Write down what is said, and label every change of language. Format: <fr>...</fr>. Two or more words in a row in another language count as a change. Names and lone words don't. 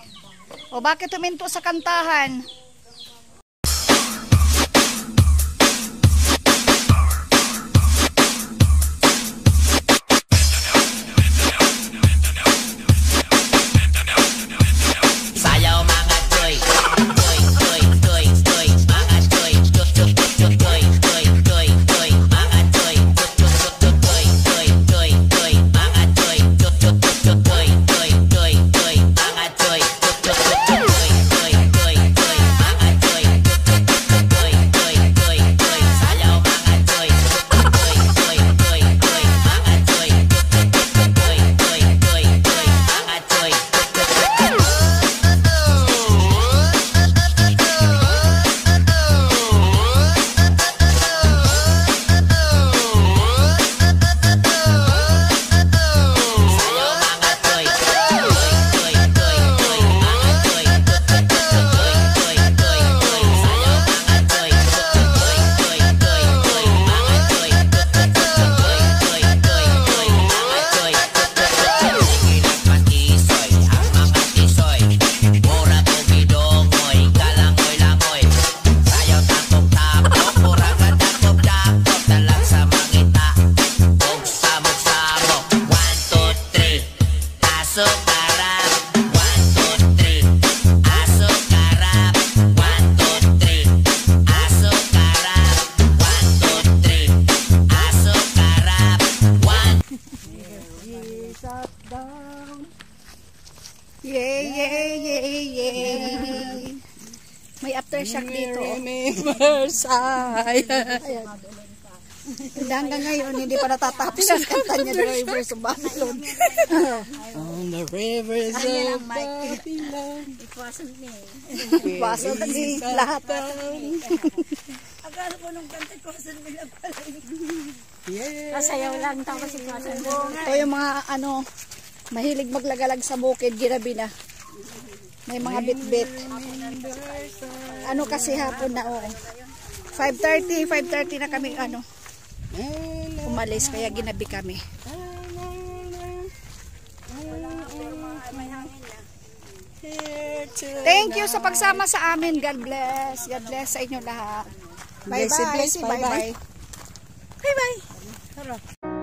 <tl>O, bakit tuminto sa kantahan?</tl> <ceb>Sayaw mga choy, choy, choy, choy, choy, mga choy, choy, choy, choy, choy, choy, choy, choy, mga choy, choy, choy, choy, choy, choy, choy, mga choy, choy, choy, choy, choy, choy, choy, choy, mga choy, choy, choy, choy, choy, choy, choy, mga choy, choy, choy, choy, choy, choy, sayaw mga choy, choy, choy, choy, choy, choy, mga choy, choy, choy, choy, choy, choy, mga choy. Sayaw mga choy, choy, choy, choy, choy, mga choy, choy, choy, choy, choy, choy, choy, sayaw mga choy, choy, choy, choy, choy, mga choy, choy, choy, choy, choy, choy, mga choy, sigilang patisoy, ang mga tisoy, mura kumidongoy, kalangoy-langoy, sayaw tapok-tapok, mura kadakop-dakop, dalag sa mangita, og samok-samok, 1, 2, 3, asok karap, 1, 2, 3, asok karap, 1, 2, 3, asok karap, 1, 2, 3, asok karap, 1.</ceb> <tl>Yay! May aftershock dito. Hanggang ngayon, hindi pa natatapos ang kanta niya,</tl> <en>The Rivers of Babylon. On the rivers of Babylon. It wasn't me.</en> <tl>Baso na di lahat. Akala ko nung kanta</tl> <en>it wasn't me</en> <tl>lang pala. yeah. Kasayaw lang tapos</tl> <en>it wasn't me.</en> <tl>Ito yung mga mahilig maglagalag sa bukid, girabi na. May mga bit-bit. Kasi hapon na, 5:30 na kami, umalis, kaya ginabi kami.</tl> <en>Thank you</en> <tl>sa pagsama sa amin.</tl> <en>God bless. God bless</en> <tl>sa inyo lahat.</tl> <en>Bye-bye. Blessed, blessed. Bye-bye. Bye-bye. Bye-bye.</en>